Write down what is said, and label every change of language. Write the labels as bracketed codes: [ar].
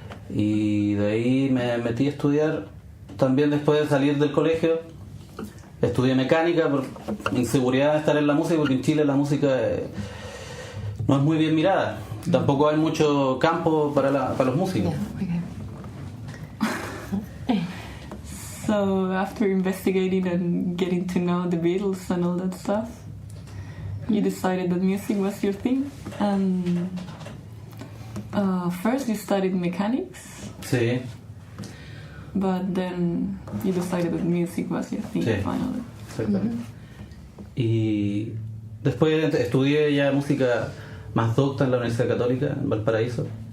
[es] Y de ahí me metí a estudiar. También después de salir del colegio estudié mecánica por inseguridad de estar en la música, porque en Chile la música no es muy bien mirada. Tampoco hay mucho campo para los músicos. [en] So So after investigating and getting to know the Beatles and all that stuff, you decided that music was your thing. And first you studied mechanics, [es] Sí, [en] but then you decided that music was your thing [es] Sí. [en] finally. [es] exactamente. Y después estudié ya música más docta en la Universidad Católica, en Valparaíso.